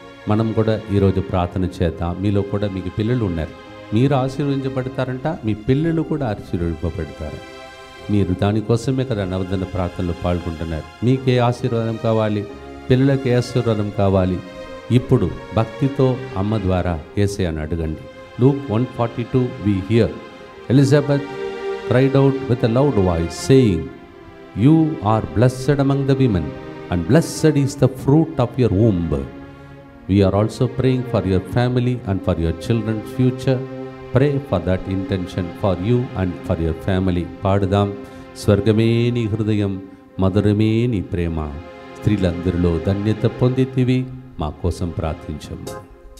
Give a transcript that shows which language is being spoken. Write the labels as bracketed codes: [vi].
[te] మనం కూడా ఈరోజు ప్రార్థన చేద్దాం. మీలో కూడా మీకు పిల్లలు ఉన్నారు, మీరు ఆశీర్వదించబడతారంట, మీ పిల్లలు కూడా ఆశీర్వదింపబడతారు. మీరు దానికోసమే కదా నవదన ప్రార్థనలో పాల్గొంటున్నారు. మీకే ఆశీర్వాదం కావాలి, పిల్లలకే ఆశీర్వాదం కావాలి, ఇప్పుడు భక్తితో అమ్మ ద్వారా యేసయ్యను అడగండి. [en] Luke 1:42 we hear Elizabeth cried out with a loud voice saying, "You are blessed among the women, and blessed is the fruit of your womb." We are also praying for your family and for your children's future. Pray for that intention for you and for your family. [te] పాడుదాం. స్వర్గమే నీ హృదయం, మధురమే నీ ప్రేమ, స్త్రీలందరిలో ధన్యత పొందితివి, మా కోసం ప్రార్థించము.